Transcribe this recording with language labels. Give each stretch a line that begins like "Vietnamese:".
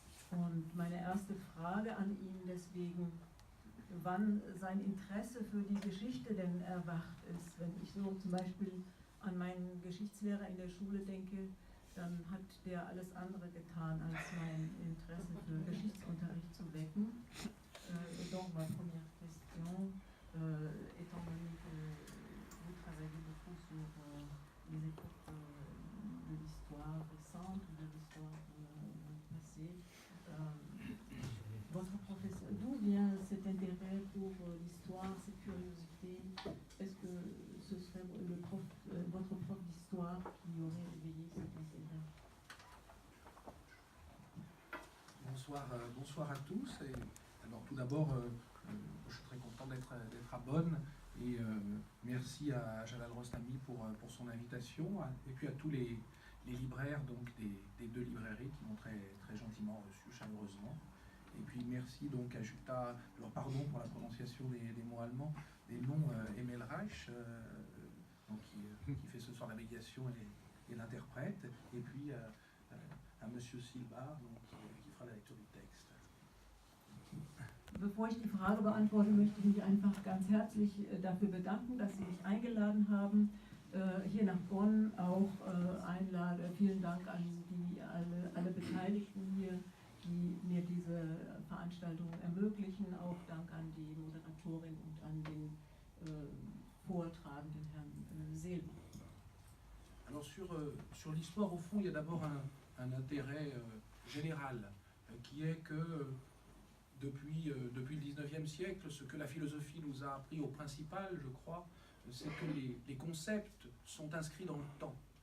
German: Und meine erste Frage an ihn deswegen, wann sein Interesse für die Geschichte denn erwacht ist. Wenn ich so zum Beispiel an meinen Geschichtslehrer in der Schule denke, dann hat der alles andere getan, als mein Interesse für Geschichtsunterricht zu wecken.
French: Et donc ma première question, étant donné que vous travaillez beaucoup sur les époques de l'histoire récente, de l'histoire passée, votre professeur, d'où vient cet intérêt pour l'histoire, cette curiosité? Est-ce que ce serait votre prof d'histoire qui aurait éveillé cet intérêt? Bonsoir à tous. Et, alors tout d'abord, je suis très content d'être à Bonn et merci à Jalal Rostami pour son invitation et puis à tous les libraires donc des deux librairies qui m'ont très gentiment reçu chaleureusement. Et puis merci donc à Jutta, alors pardon pour la prononciation des mots allemands, des noms Emel Reich, donc qui fait ce soir la médiation et l'interprète, et puis à Monsieur Silbar, donc, qui fera la lecture du texte.
German: Bevor ich die Frage beantworte, möchte ich mich einfach ganz herzlich dafür bedanken, dass Sie mich eingeladen haben, hier nach Bonn auch einladen. Vielen Dank an alle Beteiligten hier, die mir diese Veranstaltung ermöglichen. Auch Dank an die Moderatorin und an den Vortragenden, Herrn Silber.
French: Alors sur l'histoire, au fond, il y a d'abord un intérêt général, qui est que depuis le 19e siècle, ce que la philosophie nous a appris au principal, je crois, c'est que les concepts sont inscrits dans le temps.